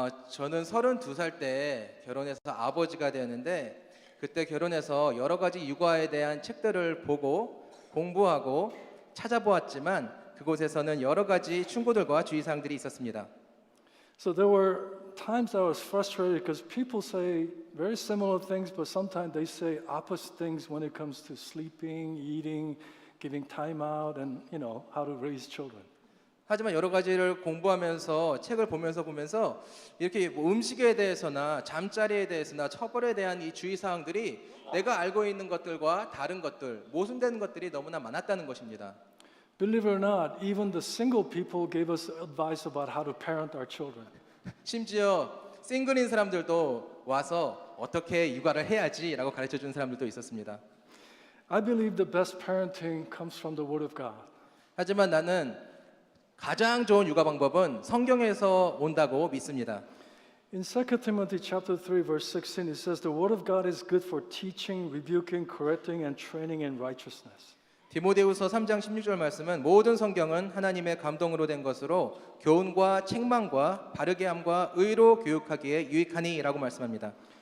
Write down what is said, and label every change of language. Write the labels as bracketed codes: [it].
[ko] 저는 32살 때 결혼해서 아버지가 되었는데 그때 결혼해서 여러 가지 육아에 대한 책들을 보고 공부하고 찾아보았지만 그곳에서는 여러 가지 충고들과 주의사항들이 있었습니다. [en] So there were times I was frustrated because people say very similar things, but sometimes they say opposite things when it comes to sleeping, eating, giving time out, and how to raise children. [ko] 하지만 여러 가지를 공부하면서 책을 보면서 이렇게 음식에 대해서나 잠자리에 대해서나 처벌에 대한 이 주의사항들이 내가 알고 있는 것들과 다른 것들, 모순되는 것들이 너무나 많았다는 것입니다. [en] Believe it or not, even the single people gave us advice about how to parent our children. [ko] 심지어 싱글인 사람들도 와서 어떻게 육아를 해야지라고 가르쳐 주는 사람들도 있었습니다. [en] I believe the best parenting comes from the Word of God. [ko] 하지만 나는 가장 좋은 육아 방법은 성경에서 온다고 믿습니다. [en] In 2 Timothy chapter 3 verse 16 it says the word of God is good for teaching, rebuking, correcting and training in righteousness. [ko] 디모데후서 3장 16절 말씀은 모든 성경은 하나님의 감동으로 된 것으로 교훈과 책망과 바르게 함과 의로 교육하기에 유익하니라고 말씀합니다.